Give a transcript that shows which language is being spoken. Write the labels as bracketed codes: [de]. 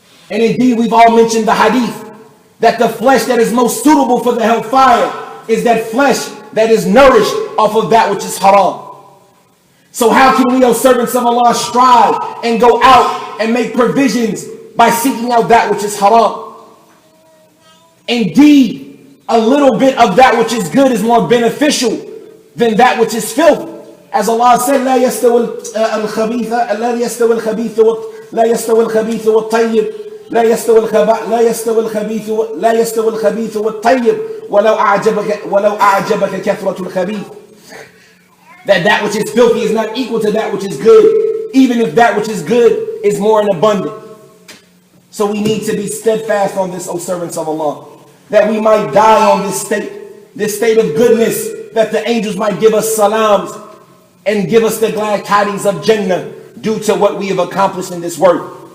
[en] And indeed, we've all mentioned the hadith that the flesh that is most suitable for the hellfire is that flesh that is nourished off of that which is haram. So how can we, O servants of Allah, strive and go out and make provisions by seeking out that which is haram? Indeed, a little bit of that which is good is more beneficial than that which is filth. As Allah said, [ar] لا يستوي الخبيث والطيب لا يستوي الخبيث والطيب ولو أعجبك كثرة الخبيث. [en] That which is filthy is not equal to that which is good, even if that which is good is more in abundant. So we need to be steadfast on this, O servants of Allah, that we might die on this state of goodness, that the angels might give us salams and give us the glad tidings of Jannah due to what we have accomplished in this work.